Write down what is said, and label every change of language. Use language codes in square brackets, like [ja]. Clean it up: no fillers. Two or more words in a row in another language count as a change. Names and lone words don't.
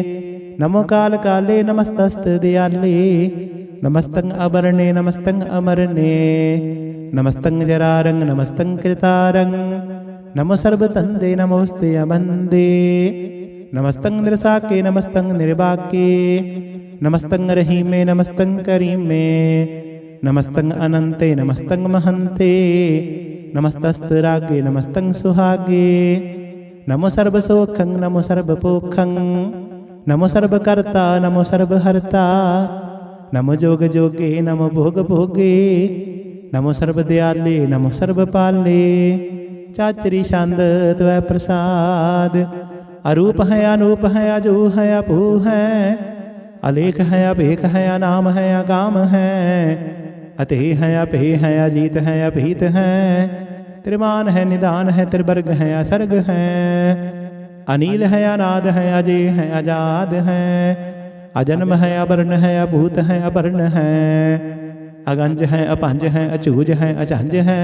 [bra] ਨਮੋ ਕਾਲ ਕਾਲੇ ਨਮਸਤਸਤ ਦਿਆਲੇ, ਨਮਸਤੰ ਅਬਰਨੇ ਨਮਸਤੰ ਅਮਰਨੇ। ਨਮਸਤੰ ਜਰਾਰੰ ਨਮਸਤੰ ਕ੍ਰਿਤਾਰੰ, ਨਮੋ ਸਰਬ ਤੰਦੇ ਨਮੋਸਤੇ ਅਬੰਦੇ। ਨਮਸਤੰ ਨਿਰਸਾਕੇ ਨਮਸਤੰ ਨਿਰਬਾਕੇ, ਨਮਸਤੰ ਰਹੀਮੇ ਨਮਸਤੰ ਕਰੀਮੇ। नमस्तं अनंते नमस्तं महंते नमस्तस्तरागे नमस्तं सुहागे नमो सर्वसोखं नमो सर्वपोखं नमो सर्वकर्ता नमो सर्वहर्ता नमो जोग जोगे नमो भोग भोगे नमो सर्वदयाले नमो सर्वपाले चाचरी छंद त्वै प्रसाद अरूप है अनूप है अजू है अपू है अलेख है अभेख है अनाम है अगाम है अते है अपे है अजीत है अभीत है त्रिमान है निदान है त्रिवर्ग है असर्ग है अनील है अनाद है अजय है अजाद है अजन्म है अवर्ण है अभूत है अवर्ण है अगंज है अपंज है अचूज है अचंज है